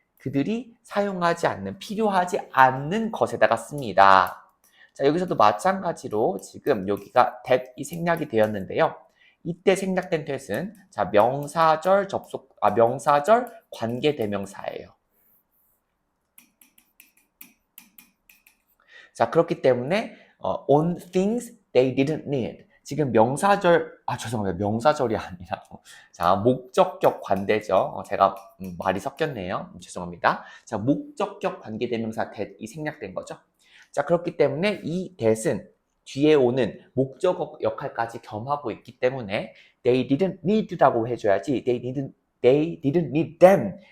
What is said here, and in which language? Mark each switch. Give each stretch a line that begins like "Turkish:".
Korean: 그들이 사용하지 않는, 필요하지 않는 것에다가 씁니다. 자, 여기서도 마찬가지로 지금 여기가 that이 생략이 되었는데요. 이때 생략된 that은 자, 명사절 명사절 관계대명사예요.
English: 자,
Korean: 그렇기 때문에
English: on things they didn't need.
Korean: 지금 명사절, 죄송합니다. 명사절이 아니라 자, 목적격 관대죠. 제가 말이 섞였네요. 죄송합니다. 자, 목적격 관계대명사 that이 생략된 거죠. 자, 그렇기 때문에 이 that은 뒤에 오는 목적어 역할까지 겸하고 있기 때문에
English: they didn't need
Korean: 라고 해줘야지
English: they didn't need them.